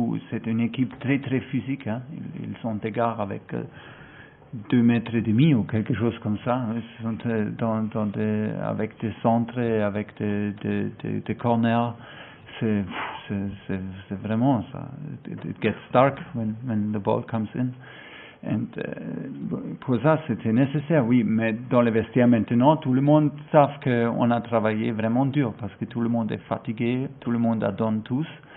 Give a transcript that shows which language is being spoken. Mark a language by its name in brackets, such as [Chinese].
[French] C'est une équipe très physique. Hein. Ils sont égards avec 2,5 mètres ou quelque chose comme ça. Ils sont avec des centres, avec des corners. C'est vraiment ça. [English] It gets dark when the ball comes in. [French] And, pour ça, c'était nécessaire, oui. Mais dans les vestiaires maintenant, tout le monde sait qu'on a travaillé vraiment dur parce que tout le monde est fatigué, tout le monde donne tous.